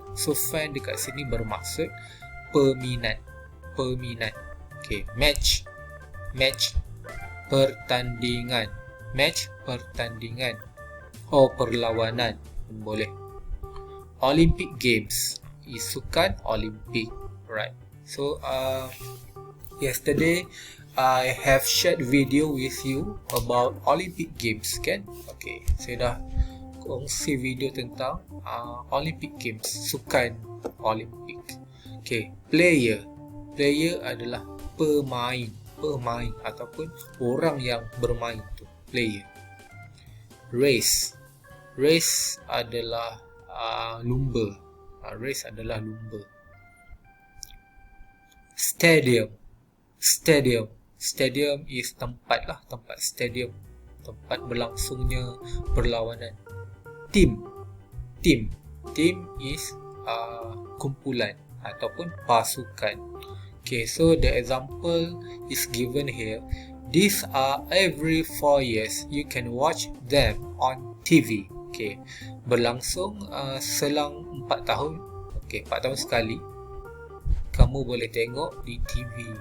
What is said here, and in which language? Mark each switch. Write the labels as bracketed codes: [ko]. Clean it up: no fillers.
[ms] So, fan dekat sini bermaksud peminat. Peminat. Okay, match. Match. Pertandingan. Match, pertandingan. Oh, perlawanan pun boleh. Olympic Games, sukan Olimpik. Right. [en] So yesterday I have shared video with you about Olympic Games, kan? [ms] Okay, saya dah kongsi video tentang Olympic Games, sukan Olimpik. Okay, player. Player adalah pemain. Pemain ataupun orang yang bermain tu, player. Race. Race adalah lumba. Race adalah lumba. Stadium. Stadium. Stadium is tempat lah, tempat stadium, tempat berlangsungnya perlawanan. Team. Team. Team is kumpulan ataupun pasukan. [en] Okay, so the example is given here. These are every 4 years. You can watch them on TV. [ms] Okay, berlangsung selang 4 tahun. Okay, 4 tahun sekali. Kamu boleh tengok di TV.